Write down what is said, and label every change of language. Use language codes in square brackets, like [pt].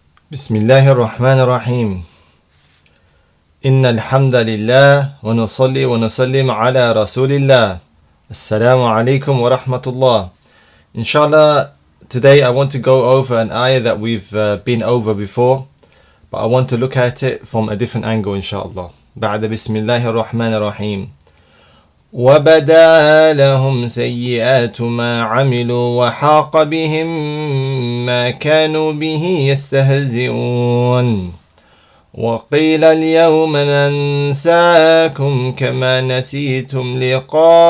[ar] بسم الله الرحمن الرحيم إن الحمد لله ونصلي ونسلم على رسول الله السلام عليكم ورحمة الله. [en] Inshallah, today I want to go over an ayah that we've been over before, but I want to look at it from a different angle inshallah. [ar] بعد بسم الله الرحمن الرحيم وبدا لهم سيئات ما عملوا وحاق بهم ما كانوا به يستهزئون وقيل اليوم ننساكم كما نسيتم لقاء